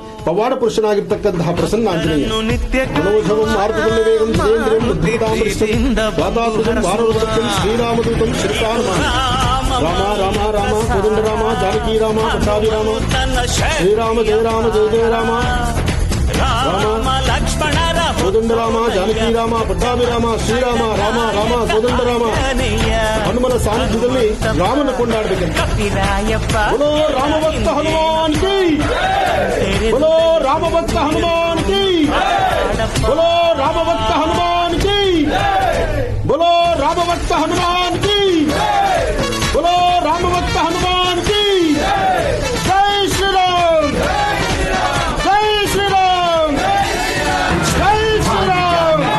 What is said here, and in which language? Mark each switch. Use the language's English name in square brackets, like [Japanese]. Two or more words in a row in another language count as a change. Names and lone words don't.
[Kannada] ಪವಾಡ ಪುರುಷನಾಗಿರ್ತಕ್ಕಂತಹ ಪ್ರಸನ್ನ ಆಂಜನೇಯ [Sanskrit] ಮನೋಜವಂ ಆರ್ತುಲ್ಯ ವೇಗಂ ಜಿತೇಂದ್ರಿಯಂ ಬುದ್ಧಿತಾಮೃಷ್ಟಂ ವಾತಾವೃತಂ ವಾರವೃತಂ ಶ್ರೀರಾಮದೂತಂ ಶ್ರೀಕಾರಮಾನ ರಾಮ ರಾಮ ರಾಮ ಕೋದಂಡ ರಾಮ ಜಾನಕಿ ರಾಮ ಪಟ್ಟಾಭಿ ರಾಮ ಶ್ರೀರಾಮ ಜಯ ರಾಮ ಜಯ ಜಯ ರಾಮ ರಾಮ ಲಕ್ಷ್ಮಣ ಕೋದಂಡ ರಾಮ ಜಾನಕಿ ರಾಮ ಪಟ್ಟಾಭಿ ರಾಮ ಶ್ರೀರಾಮ ರಾಮ ರಾಮ ಕೋದಂಡ ರಾಮ ಹನುಮನ [Kannada] ಸಾನ್ನಿಧ್ಯದಲ್ಲಿ ರಾಮನ ಕೊಂಡಾಡಬೇಕಂತ [Hindi] बोलो रामभक्त हनुमान की बोलो रामभक्त हनुमान की बोलो रामभक्त हनुमान की बोलो रामभक्त हनुमान की बोलो रामभक्त हनुमान की जय श्री राम जय श्री राम जय श्री राम